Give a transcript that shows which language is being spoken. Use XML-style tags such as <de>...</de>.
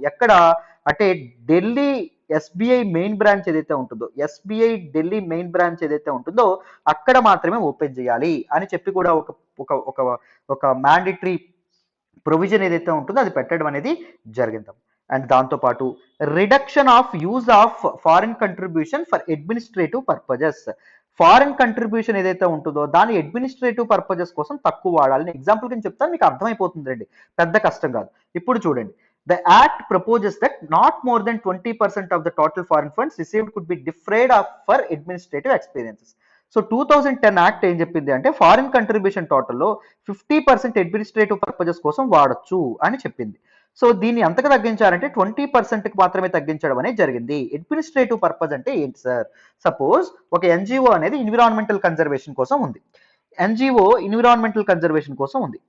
<te>ఎక్కడ అంటే Delhi SBI main branch ఏదైతే ఉంటుందో, ఎస్బీఐ ఢిల్లీ మెయిన్ బ్రాంచ్ ఏదైతే ఉంటుందో అక్కడ మాత్రమే ఓపెన్ చేయాలి అని చెప్పి కూడా ఒక ఒక ఒక ఒక మ్యాండేటరీ ప్రొవిజన్ ఏదైతే ఉంటుందో అది పెట్టడం అనేది జరిగింది.</te> <en>And దాంతోపాటు reduction of use of foreign contribution for administrative purposes.</en> <te>Foreign contribution ఏదైతే ఉంటుందో దాని అడ్మినిస్ట్రేటివ్ పర్పజెస్ కోసం తక్కువ వాడాలని ఎగ్జాంపుల్ కింద చెప్తాను, మీకు అర్థమైపోతుంది రండి, పెద్ద కష్టం కాదు. ఇప్పుడు చూడండి,</te> <en>the act proposes that not more than 20% of the total foreign funds received could be defrayed for administrative experiences.</en> <te>So 2010 act ఏం చెప్పింది అంటే ఫారిన్ కంట్రిబ్యూషన్ టోటల్లో 50% అడ్మినిస్ట్రేటివ్ పర్పజెస్ కోసం వాడచ్చు అని చెప్పింది. సో దీన్ని ఎంతకు తగ్గించారంటే 20%కి మాత్రమే తగ్గించడం అనేది జరిగింది. అడ్మినిస్ట్రేటివ్ పర్పస్ అంటే ఏంటి సార్? సపోజ్ ఒక ఎన్‌జీఓ అనేది ఎన్విరాన్మెంటల్ కన్జర్వేషన్ కోసం ఉంది, ఎన్‌జీఓ ఎన్విరాన్మెంటల్ కన్జర్వేషన్ కోసం ఉంది.</te>